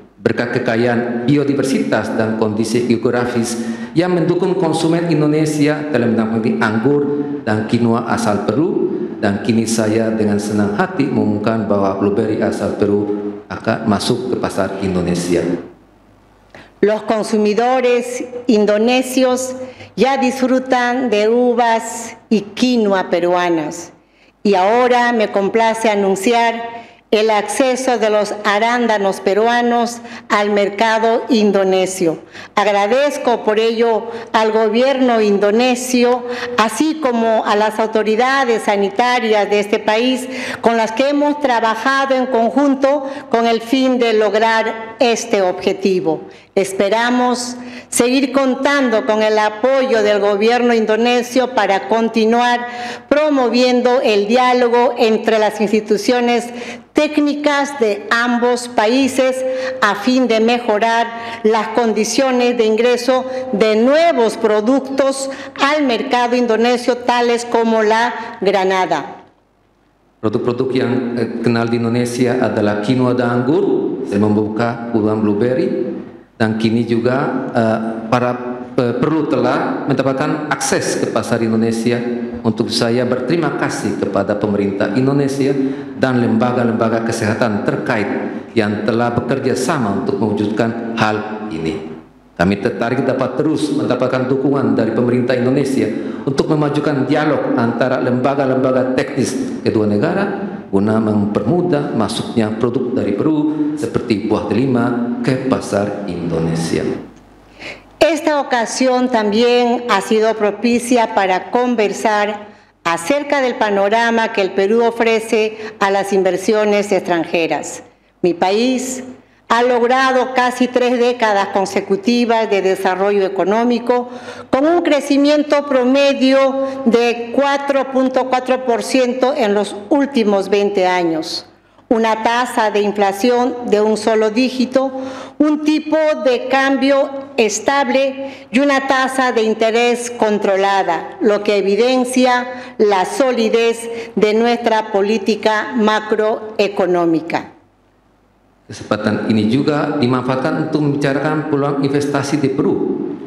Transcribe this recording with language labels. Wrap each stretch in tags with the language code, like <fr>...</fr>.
<id>berkat kekayaan biodiversitas dan kondisi geografis yang mendukung konsumen Indonesia dalam menikmati anggur dan quinoa asal Peru, dan kini saya dengan senang hati mengumumkan bahwa blueberry asal Peru akan masuk ke pasar Indonesia.</id> <es>Los consumidores indonesios ya disfrutan de uvas y quinoa peruanas, y ahora me complace anunciar el acceso de los arándanos peruanos al mercado indonesio. Agradezco por ello al gobierno indonesio, así como a las autoridades sanitarias de este país, con las que hemos trabajado en conjunto con el fin de lograr este objetivo. Esperamos seguir contando con el apoyo del gobierno indonesio para continuar promoviendo el diálogo entre las instituciones técnicas de ambos países a fin de mejorar las condiciones de ingreso de nuevos productos al mercado indonesio, tales como la granada.</es> <id>Produk-produk yang kenal di Indonesia adalah quinoa dan anggur, saya membuka uang blueberry, dan kini juga para Peru telah mendapatkan akses ke pasar Indonesia. Untuk saya berterima kasih kepada pemerintah Indonesia dan lembaga-lembaga kesehatan terkait yang telah bekerja sama untuk mewujudkan hal ini. Kami tertarik dapat terus mendapatkan dukungan dari pemerintah Indonesia untuk memajukan dialog antara lembaga-lembaga teknis kedua negara guna mempermudah masuknya produk dari Peru seperti buah delima ke pasar Indonesia.</id> <es>Esta ocasión también ha sido propicia para conversar acerca del panorama que el Perú ofrece a las inversiones extranjeras. Mi país ha logrado casi 3 décadas consecutivas de desarrollo económico con un crecimiento promedio de 4.4% en los últimos 20 años. Una tasa de inflación de un solo dígito, un tipo de cambio estable y una tasa de interés controlada, lo que evidencia la solidez de nuestra política macroeconómica.</es> <id>Kesempatan ini juga dimanfaatkan untuk membicarakan peluang investasi di Peru.</id>